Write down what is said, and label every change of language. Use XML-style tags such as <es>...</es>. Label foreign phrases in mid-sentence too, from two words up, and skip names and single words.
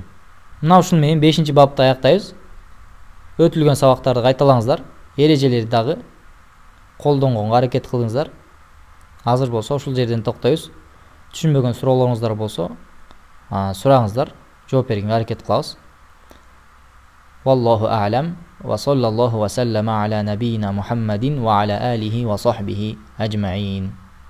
<ky>Мына ушун менен 5-чи бапты аяктайбыз. Өтүлгөн сабактарды кайталаңыздар. Эрежелерди дагы колдонгонго аракет кылыңыздар. Азыр болсо ушул жерден токтойбуз. Түшүнбөгөн суроолоруңуздар болсо, сураңыздар. Жооп бергенге аракет кылабыз.</ky> <ar>والله أعلم وصلى الله وسلم على نبينا محمد وعلى آله وصحبه أجمعين.</ar>